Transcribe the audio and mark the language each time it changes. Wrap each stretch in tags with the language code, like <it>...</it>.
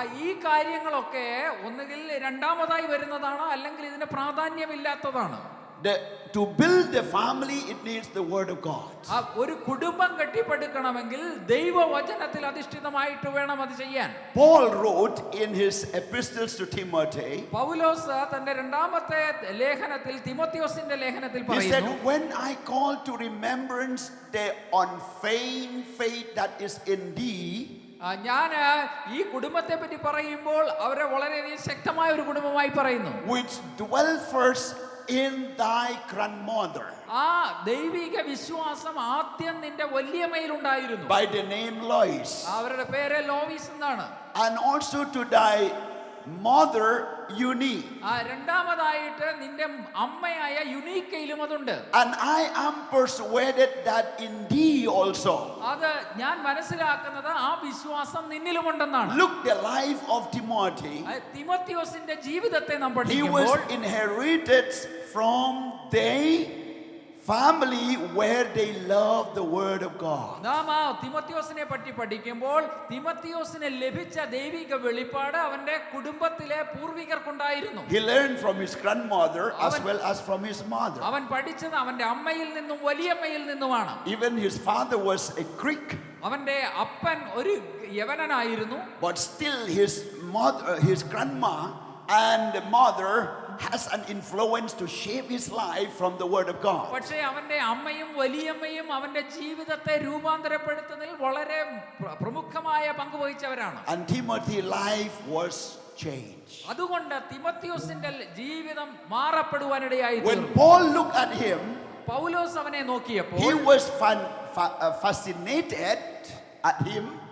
<ml>ഈ കാര്യങ്ങളൊക്കെ ഒന്നുകിൽ രണ്ടാമതായി വരുന്നതാണ്, അല്ലെങ്കിൽ ഇതിന് പ്രാധാന്യമില്ലാത്തതാണ്.</ml> <en>To build the family, it needs the word of God.</en> <ml>ഒരു കുടുംബം കെട്ടിപ്പടുക്കണമെങ്കിൽ ദൈവവചനത്തിൽ അധിഷ്ഠിതമായിട്ട് വേണം അത് ചെയ്യാൻ.</ml> <en>Paul wrote in his epistles to Timothy,</en> <ml>പൗലോസ് തന്റെ 2-ാമത്തെ ലേഖനത്തിൽ, തിമോഥെയോസിന്റെ ലേഖനത്തിൽ</ml> <en>he said,</en> <ml>പറയുന്നു,</ml> <en>when I call to remembrance the unfeigned faith that is in thee,</en> <ml>ഞാൻ ഈ കുടുംബത്തെ പറ്റി പറയുമ്പോൾ അവരെ വളരെയധികം ശക്തമായ ഒരു കുടുംബമായി പറയുന്നു,</ml> <en>which dwell first in thy grandmother.</en> <ml>ദൈവിക വിശ്വാസം ആദ്യം നിന്റെ വല്യമ്മയിലുണ്ടായിരുന്നു.</ml> <en>By the name Lois.</en> <ml>അവരുടെ പേര് ലോവീസ് എന്നാണ്.</ml> <en>And also to thy mother Eunice.</en> <ml>രണ്ടാമതായിട്ട് നിന്റെ അമ്മയായ യുനീക്കയിലും അതുണ്ട്.</ml> <en>And I am persuaded that in thee also.</en> <ml>അത് ഞാൻ മനസ്സിലാക്കുന്നത് ആ വിശ്വാസം നിന്നിലുമുണ്ടെന്നാണ്.</ml> <en>Look the life of Timothy.</en> <ml>തിമോഥെയോസിന്റെ ജീവിതത്തെ നാം</ml> <en>He</en> <ml>പഠിക്കുമ്പോൾ</ml> <en>was inherited from the family where they love the word of God.</en> <ml>നാം ആ തിമോത്തിയോസിനെ പറ്റി പഠിക്കുമ്പോൾ തിമോത്തിയോസിന് ലഭിച്ച ദൈവിക വെളിപ്പാട് അവന്റെ കുടുംബത്തിലെ പൂർവികർക്കുണ്ടായിരുന്നു.</ml> <en>He learned from his grandmother as well as from his mother.</en> <ml>അവൻ പഠിച്ചത് അവന്റെ അമ്മയിൽ നിന്നും വലിയമ്മയിൽ നിന്നുമാണ്.</ml> <en>Even his father was a Greek,</en> <ml>അവന്റെ അപ്പൻ ഒരു യവനനായിരുന്നു.</ml> <en>but still his mother, his grandma and mother has an influence to shape his life from the word of God.</en> <ml>പക്ഷേ അവന്റെ അമ്മയും വലിയമ്മയും അവന്റെ ജീവിതത്തെ രൂപാന്തരപ്പെടുത്തുന്നതിൽ വളരെ പ്രമുഖമായ പങ്ക് വഹിച്ചവരാണ്.</ml> <en>And Timothy's life was changed.</en> <ml>അതുകൊണ്ട് തിമോത്തിയോസിന്റെ ജീവിതം മാറപ്പെടുവാനിടയായി.</ml> <en>When Paul looked at him,</en> <ml>പൗലോസ് അവനെ നോക്കിയപ്പോൾ</ml> <en>he was fascinated at him.</en>